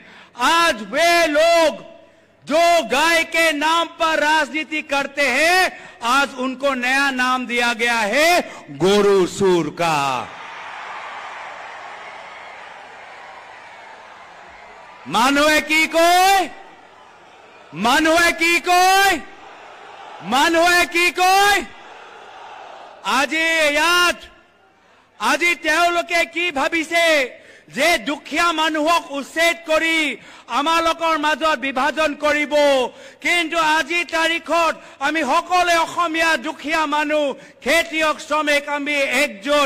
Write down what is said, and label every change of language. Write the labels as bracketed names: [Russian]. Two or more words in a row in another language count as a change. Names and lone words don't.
[Hindi] आज वे लोग जो गाय के नाम पर राजनीति करते हैं, आज उनको नया नाम दिया गया है गोरू सूर का। मानवे की कोई, मानवे की कोई, मानवे की कोई। [Assamese] আজি তেওঁলোকে কি ভাবিছে যে দুখীয়া মানুহক উচ্ছেদ কৰি আমালোকৰ মাজত বিভাজন কৰিব, কিন্তু আজি তাৰিখত আমি সকলো অসমীয়া দুখীয়া মানুহ, খেতিয়ক, শ্ৰমিক আমি একজোট।